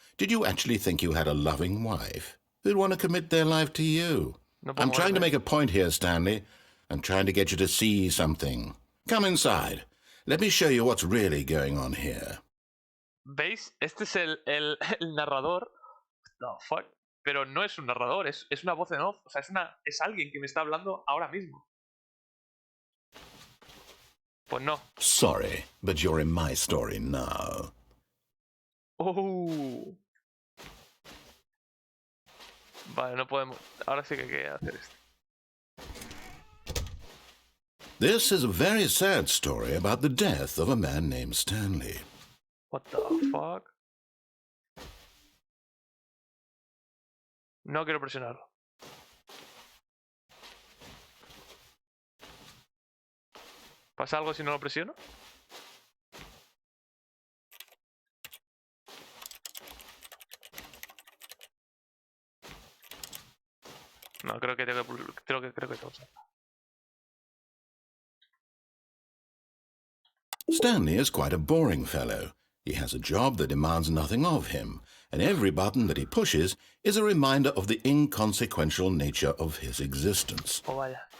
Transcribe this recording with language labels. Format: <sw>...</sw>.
<en>Did you actually think you had a loving wife who'd want to commit their life to you?</en> <es>No puedo</es> <en>I'm trying to</en> <es>moverme.</es> <en>make a point here, Stanley. I'm trying to get you to see something. Come inside. Let me show you what's really going on here.</en> <es>¿Veis? Este es el narrador. No, fuck. Pero no es un narrador, es una voz en off. O sea, es alguien que me está hablando ahora mismo. Pues no.</es> <en>Sorry, but you're in my story now.</en> <es>Vale, no podemos. Ahora sí que hay que hacer esto.</es> <en>This is a very sad story about the death of a man named Stanley. What the fuck?</en> <es>No quiero presionarlo. ¿Pasa algo si no lo presiono? No, creo que tengo que usar.</es> <en>Stanley is quite a boring fellow. He has a job that demands nothing of him, and every button that he pushes is a reminder of the inconsequential nature of his existence.</en> <es>Oh, vaya.</es>